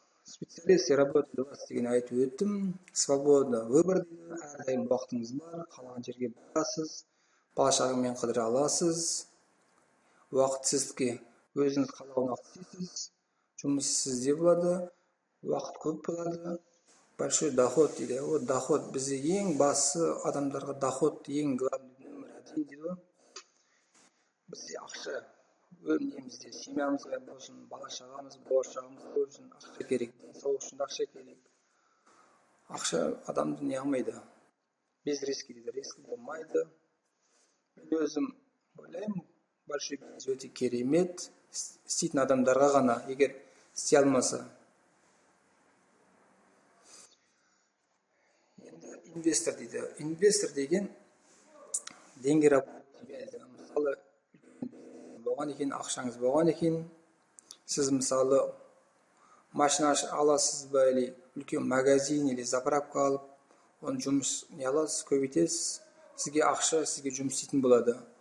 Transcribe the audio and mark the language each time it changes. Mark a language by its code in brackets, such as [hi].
[ru] Специалисты работают у вас [kk] деген айтып өттім. [ru] Свобода выбор дейді. [kk] Әрдайым уақытыңыз бар, қалаған жерге барасыз, бала шағаңмен қыдыра аласыз. Уақытсыздыққа өзіңіз қалаған уақыт істейсіз. Жұмыс сізде болады, уақыт көп болады. Большой доход дейді. О, доход бізде ең басы адамдарға доход ең [ru] главный номер один [kk] дейді ғой. Бізде ақша немізде семьямызға болсын, бала шағамыз, болашағымыз болсын ақша керек. Денсаулық үшін ақша керек. Ақша адамды не қылмайды. [ru] Без риски [kk] дейді. Риски болмайды. Мен өзім ойлаймын, большой бизнес өте керемет. Істейтін адамдарға ғана, егер істей алмаса. Енді инвестор дейді. Инвестор деген [ru] деньги работают. [kk] Мысалы, болған екен, ақшаңыз болған екен, сіз мысалы машина аласыз ба, или үлкен магазин, или заправка алып, оны жұмыс не аласыз, көбейтесіз, сізге ақша, сізге жұмыс істейтін болады.